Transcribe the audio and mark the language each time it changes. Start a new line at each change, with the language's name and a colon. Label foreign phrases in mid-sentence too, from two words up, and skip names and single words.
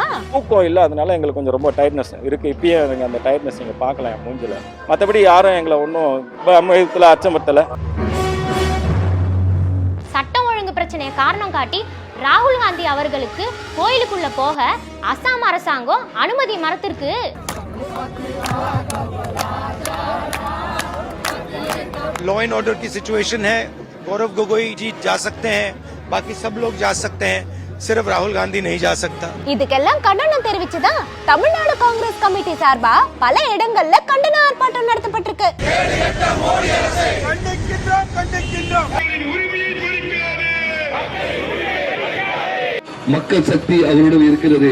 Tamil: கோயில் அதனால எங்களுக்கு கொஞ்சம் ரொம்ப டயர்ட்னஸ் இருக்கு. இப்பயே அந்த டயர்ட்னஸ் நீங்க பார்க்கலாம் மூஞ்சில. மற்றபடி யாரும் எங்களை ஒன்றும் அச்சமத்தல. சட்டம் ஒழுங்கு பிரச்சனையை காரணம் காட்டி ராகுல் காந்தி அவர்களுக்கு கோயிலுக்குள்ள போக அசாம் அரசாங்கம் அனுமதி மறுத்திருக்கு.
English: law and order
Hindi: की सिचुएशन है, गौरव गोगोई जी जा सकते हैं, बाकी सब लोग जा सकते हैं, सिर्फ राहुल गांधी नहीं जा सकता.
Tamil: இதுக்கெல்லாம் கண்டனம் தெரிவிச்சுதான் தமிழ்நாடு காங்கிரஸ் கமிட்டி சார்பா பல இடங்கள்ல கண்டன ஆர்ப்பாட்டம் நடத்தப்பட்டிருக்கு. மக்கள் சக்தி அவரிடம் இருக்கிறது.